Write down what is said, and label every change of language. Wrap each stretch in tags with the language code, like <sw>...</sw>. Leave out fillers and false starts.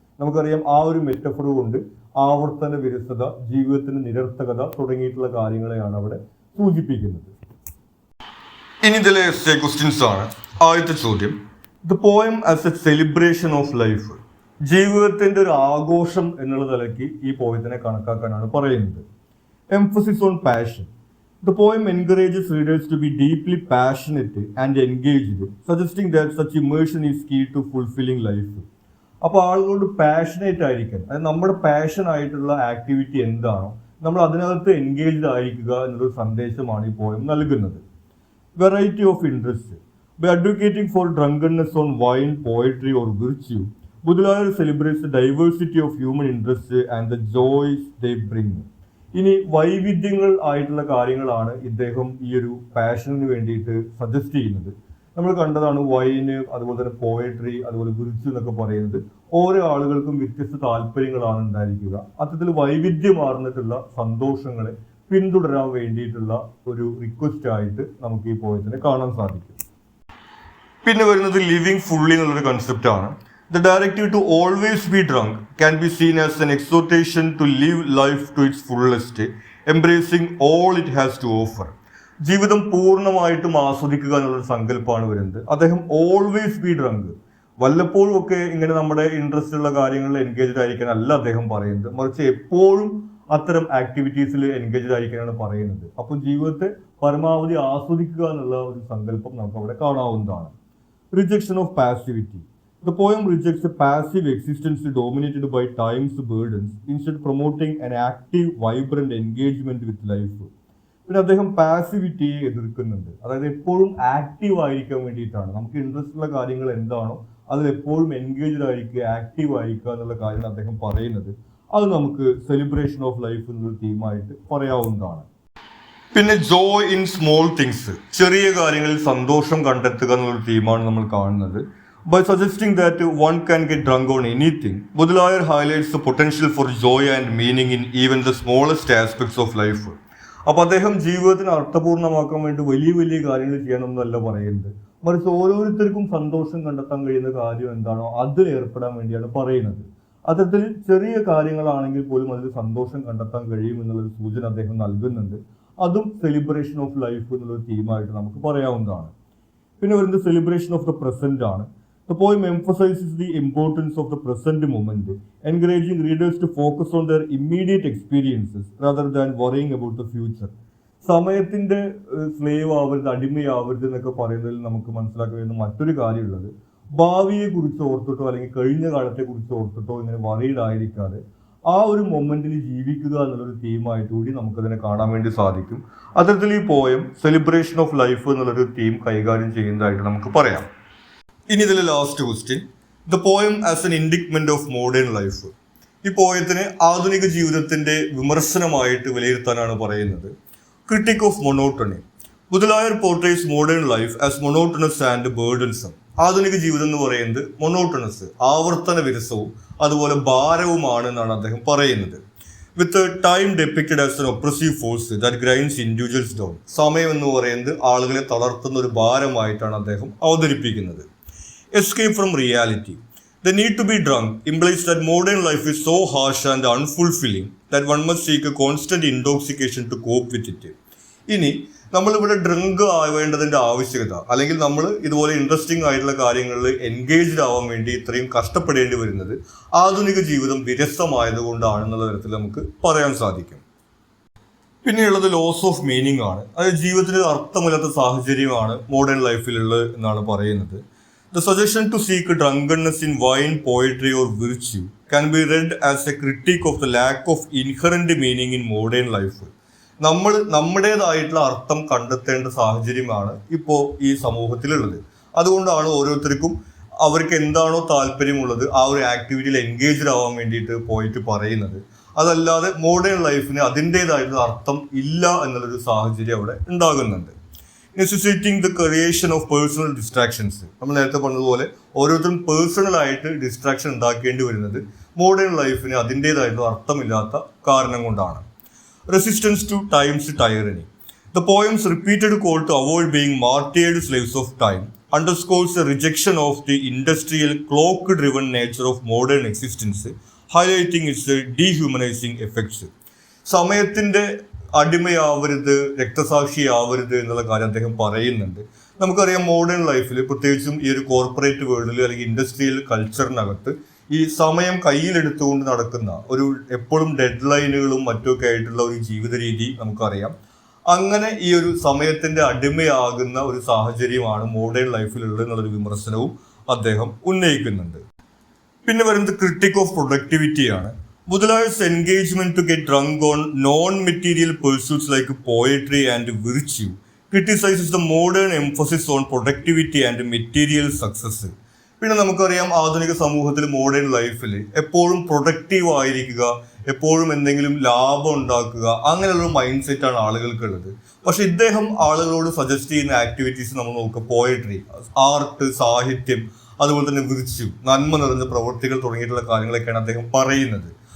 <ml>നമുക്കറിയാം, ആ ഒരു മെറ്റഫർ കൊണ്ട് ആവർത്തന വിരസത, ജീവിതത്തിന്റെ നിരർത്ഥകത തുടങ്ങിയിട്ടുള്ള കാര്യങ്ങളെയാണ് അവിടെ സൂചിപ്പിക്കുന്നത്. ഇനി ഇതിലെ ക്വസ്റ്റ്യൻസ് ആണ്. ആദ്യത്തെ ചോദ്യം,</ml> <en>The poem as a celebration of life.</en> <ml>ജീവിതത്തിന്റെ ഒരു ആഘോഷം എന്നുള്ള നിലയ്ക്ക് ഈ പോയത്തിനെ കണക്കാക്കാനാണ് പറയുന്നത്.</ml> <en>Emphasis on passion. The poem encourages readers to be deeply passionate and engaged, suggesting that such immersion is key to fulfilling life.</en> <ml>അപ്പോൾ ആളുകളോട് പാഷനേറ്റ് ആയിരിക്കാൻ, അതായത് നമ്മുടെ പാഷൻ ആയിട്ടുള്ള ആക്ടിവിറ്റി എന്താണോ നമ്മൾ അതിനകത്ത് എൻഗേജ്ഡ് ആയിരിക്കുക എന്നൊരു സന്ദേശമാണ് ഈ പോയം നൽകുന്നത്.</ml> <en>Variety of interest. By advocating for drunkenness on wine, poetry or virtue, Baudelaire celebrates the diversity of human interests and the joys they bring.</en> <ml>ഇനി വൈവിധ്യങ്ങൾ ആയിട്ടുള്ള കാര്യങ്ങളാണ് ഇദ്ദേഹം ഈ ഒരു പാഷന് വേണ്ടിയിട്ട് സജസ്റ്റ് ചെയ്യുന്നത്. നമ്മൾ കണ്ടതാണ് വൈന്, അതുപോലെ തന്നെ പോയട്രി, അതുപോലെ വിർച്യൂ എന്നൊക്കെ പറയുന്നത്. ഓരോ ആളുകൾക്കും വ്യത്യസ്ത താല്പര്യങ്ങളാണ് ഉണ്ടായിരിക്കുക. അത്തരത്തിൽ വൈവിധ്യമാർന്നിട്ടുള്ള സന്തോഷങ്ങളെ പിന്തുടരാൻ വേണ്ടിയിട്ടുള്ള ഒരു റിക്വസ്റ്റ് ആയിട്ട് നമുക്ക് ഈ പോയത്തിനെ കാണാൻ സാധിക്കും. പിന്നെ വരുന്നത്</ml> <en>living fully</en> <ml>എന്നുള്ളൊരു കൺസെപ്റ്റ് ആണ്.</ml> <en>The directive to always be drunk can be seen as an exhortation to live life to its fullest, embracing all it has to offer.</en> <ml>ജീവിതം പൂർണ്ണമായിട്ടും ആസ്വദിക്കുക എന്നുള്ളൊരു സങ്കല്പമാണ് വരുന്നത്. അദ്ദേഹം</ml> <en>always be drunk,</en> <ml>വല്ലപ്പോഴും ഒക്കെ ഇങ്ങനെ നമ്മുടെ ഇൻട്രസ്റ്റ് ഉള്ള കാര്യങ്ങളിൽ എൻഗേജ്ഡ് ആയിരിക്കാൻ അല്ല അദ്ദേഹം പറയുന്നത്, മറിച്ച് എപ്പോഴും അത്തരം ആക്ടിവിറ്റീസിൽ എൻഗേജ്ഡ് ആയിരിക്കാനാണ് പറയുന്നത്. അപ്പോൾ ജീവിതത്തെ പരമാവധി ആസ്വദിക്കുക എന്നുള്ള ഒരു സങ്കല്പം നമുക്ക് അവിടെ കാണാവുന്നതാണ്.</ml> <en>Rejection of passivity. The poem rejects a passive existence dominated by time's burdens, instead promoting an active, vibrant engagement with life.</en> <ml>പിന്നെ അദ്ദേഹം പാസിവിറ്റിയെ എതിർക്കുന്നുണ്ട്. അതായത് എപ്പോഴും ആക്റ്റീവ് ആയിരിക്കാൻ വേണ്ടിയിട്ടാണ്. നമുക്ക് ഇൻട്രസ്റ്റ് ഉള്ള കാര്യങ്ങൾ എന്താണോ അതിൽ എപ്പോഴും എൻഗേജ്ഡ് ആയിരിക്കുക, ആക്റ്റീവ് ആയിരിക്കുക എന്നുള്ള കാര്യമാണ് അദ്ദേഹം പറയുന്നത്. അത് നമുക്ക്</ml> <en>celebration of life</en> <ml>എന്നൊരു തീമായിട്ട് പറയാവുന്നതാണ്. പിന്നെ</ml> <en>Joy in small things.</en> <ml>ചെറിയ കാര്യങ്ങളിൽ സന്തോഷം കണ്ടെത്തുക എന്നുള്ളൊരു തീമാണ് നമ്മൾ കാണുന്നത്.</ml> <en>By suggesting that one can get drunk on anything, Baudelaire highlights the potential for joy and meaning in even the smallest aspects of life.</en> <ml>അപ്പോൾ അദ്ദേഹം ജീവിതത്തിന് അർത്ഥപൂർണ്ണമാക്കാൻ വേണ്ടി വലിയ വലിയ കാര്യങ്ങൾ ചെയ്യാനൊന്നുമല്ല പറയുന്നത്, മറിച്ച് ഓരോരുത്തർക്കും സന്തോഷം കണ്ടെത്താൻ കഴിയുന്ന കാര്യം എന്താണോ അതിൽ ഏർപ്പെടാൻ വേണ്ടിയാണ് പറയുന്നത്. അത്തരത്തിൽ ചെറിയ കാര്യങ്ങളാണെങ്കിൽ പോലും അതിൽ സന്തോഷം കണ്ടെത്താൻ കഴിയും എന്നുള്ളൊരു സൂചന അദ്ദേഹം നൽകുന്നുണ്ട്. അതും</ml> <en>celebration of life</en> <ml>എന്നുള്ളൊരു തീമായിട്ട് നമുക്ക് പറയാവുന്നതാണ്. പിന്നെ വരുന്നത്</ml> <en>celebration of the present</en> <ml>ആണ്.</ml> <en>The poem emphasizes the importance of the present moment, encouraging readers to focus on their immediate experiences rather than worrying about the future.</en> <ml>സമയത്തിന്റെ സ്ലേവ് ആവരുത്, അടിമയാവരുത് എന്നൊക്കെ പറയുന്നതിൽ നമുക്ക് മനസ്സിലാക്കാൻ കഴിയുന്ന മറ്റൊരു കാര്യമുള്ളത്, ഭാവിയെ കുറിച്ച് ഓർത്തിട്ടോ അല്ലെങ്കിൽ കഴിഞ്ഞ കാലത്തെ കുറിച്ച് ഓർത്തിട്ടോ ഇങ്ങനെ വറീഡ് ആയിരിക്കാതെ ആ ഒരു മൊമെന്റിൽ ജീവിക്കുക എന്നുള്ളൊരു തീമായിട്ട് കൂടി നമുക്കതിനെ കാണാൻ വേണ്ടി സാധിക്കും. അത്തരത്തിൽ ഈ പോയം</ml> <en>celebration of life</en> <ml>എന്നുള്ളൊരു തീം കൈകാര്യം ചെയ്യുന്നതായിട്ട് നമുക്ക് പറയാം. ഇനി ഇതിലെ</ml> <en>Last question, the poem as an indictment of modern life.</en> <ml>ഈ പോയത്തിനെ ആധുനിക ജീവിതത്തിന്റെ വിമർശനമായിട്ട് വിലയിരുത്താനാണ് പറയുന്നത്.</ml> <en>Critic of monotony. Baudelaire portrays modern life as monotonous and burdensome.</en> <ml>ആധുനിക ജീവിതം എന്ന് പറയുന്നത് മൊണോട്ടണസ്, ആവർത്തന വിരസവും അതുപോലെ ഭാരവുമാണ് എന്നാണ് അദ്ദേഹം പറയുന്നത്.</ml> <en>With time depicted as an oppressive force that grinds individuals down.</en> <ml>സമയം എന്ന് പറയുന്നത് ആളുകളെ തളർത്തുന്ന ഒരു ഭാരമായിട്ടാണ് അദ്ദേഹം അവതരിപ്പിക്കുന്നത്.</ml> <en>Escape from reality. The need to be drunk implies that modern life is so harsh and unfulfilling that one must seek a constant intoxication to cope with it.</en> <ml>ഇനി നമ്മളിവിടെ drunk ആവേണ്ടതിൻ്റെ ആവശ്യകത, അല്ലെങ്കിൽ നമ്മൾ ഇതുപോലെ ഇൻട്രസ്റ്റിംഗ് ആയിട്ടുള്ള കാര്യങ്ങളിൽ എൻഗേജ്ഡ് ആവാൻ വേണ്ടി ഇത്രയും കഷ്ടപ്പെടേണ്ടി വരുന്നത് ആധുനിക ജീവിതം വിരസമായതുകൊണ്ടാണെന്നുള്ള തരത്തിൽ നമുക്ക് പറയാൻ സാധിക്കും. പിന്നെയുള്ളത്</ml> <en>loss of meaning</en> <ml>ആണ്. അതായത് ജീവിതത്തിന് അർത്ഥമില്ലാത്ത സാഹചര്യമാണ് മോഡേൺ ലൈഫിലുള്ളത് എന്നാണ് പറയുന്നത്.</ml> <en>The suggestion to seek drunkenness in wine, poetry or virtue can be read as a critique of the lack of inherent meaning in modern life.</en> <ml>നമ്മുടേതായിട്ടുള്ള അർത്ഥം കണ്ടെത്തേണ്ട സാഹചര്യമാണ് ഇപ്പോൾ ഈ സമൂഹത്തിലുള്ളത്. അതുകൊണ്ടാണ് ഓരോരുത്തർക്കും അവർക്ക് എന്താണോ താല്പര്യമുള്ളത് ആ ഒരു ആക്ടിവിറ്റിയിൽ എൻഗേജ്ഡ് ആവാൻ വേണ്ടിയിട്ട് പോയിട്ട് പറയുന്നത്. അതല്ലാതെ മോഡേൺ ലൈഫിന് അതിൻ്റേതായിട്ടുള്ള അർത്ഥം ഇല്ല എന്നുള്ളൊരു സാഹചര്യം അവിടെ ഉണ്ടാകുന്നുണ്ട്.</ml> <en>Necessitating the creation of personal distractions.</en> <ml>നമ്മൾ നേരത്തെ പറഞ്ഞതുപോലെ ഓരോരുത്തരും പേഴ്സണലായിട്ട് ഡിസ്ട്രാക്ഷൻ ഉണ്ടാക്കേണ്ടി വരുന്നത് മോഡേൺ ലൈഫിന് അതിൻ്റേതായിട്ടുള്ള അർത്ഥമില്ലാത്ത കാരണം കൊണ്ടാണ്.</ml> <en>Resistance to time's tyranny. The poem's repeated call to avoid being martyred slaves of time underscores a rejection of the industrial clock-driven nature of modern existence, highlighting its dehumanizing effects.</en> <ml>സമയത്തിൻ്റെ അടിമയാവരുത്, രക്തസാക്ഷിയാവരുത് എന്നുള്ള കാര്യം അദ്ദേഹം പറയുന്നുണ്ട്. നമുക്കറിയാം മോഡേൺ ലൈഫിൽ, പ്രത്യേകിച്ചും ഈ ഒരു കോർപ്പറേറ്റ് വേൾഡിൽ അല്ലെങ്കിൽ ഇൻഡസ്ട്രിയൽ കൾച്ചറിനകത്ത് ഈ സമയം കയ്യിലെടുത്തുകൊണ്ട് നടക്കുന്ന ഒരു എപ്പോഴും ഡെഡ് ലൈനുകളും മറ്റുമൊക്കെ ആയിട്ടുള്ള ഒരു ജീവിത രീതി നമുക്കറിയാം. അങ്ങനെ ഈ ഒരു സമയത്തിന്റെ അടിമയാകുന്ന ഒരു സാഹചര്യമാണ് മോഡേൺ ലൈഫിലുള്ളത് എന്നുള്ളൊരു വിമർശനവും അദ്ദേഹം ഉന്നയിക്കുന്നുണ്ട്. പിന്നെ വരുന്നത്</ml> <en>Critic of പ്രൊഡക്ടിവിറ്റിയാണ്. Baudelaires' engagement to get drunk on non-material pursuits like poetry and virtue criticizes the modern emphasis on productivity and material success.</en> <ml>പിന്നെ നമുക്കറിയാം ആധുനിക സമൂഹത്തിൽ മോഡേൺ ലൈഫിൽ എപ്പോഴും പ്രൊഡക്റ്റീവ് ആയിരിക്കുക, എപ്പോഴും എന്തെങ്കിലും ലാഭം ഉണ്ടാക്കുക, അങ്ങനെയുള്ളൊരു മൈൻഡ് സെറ്റാണ് ആളുകൾക്കുള്ളത്. പക്ഷെ ഇദ്ദേഹം ആളുകളോട് സജസ്റ്റ് ചെയ്യുന്ന ആക്ടിവിറ്റീസ് നമ്മൾ നോക്കുക, പോയട്രി, ആർട്ട്, സാഹിത്യം, അതുപോലെ തന്നെ വിർച്യു, നന്മ നിറഞ്ഞ പ്രവൃത്തികൾ തുടങ്ങിയിട്ടുള്ള കാര്യങ്ങളൊക്കെയാണ് അദ്ദേഹം പറയുന്നത്.</ml>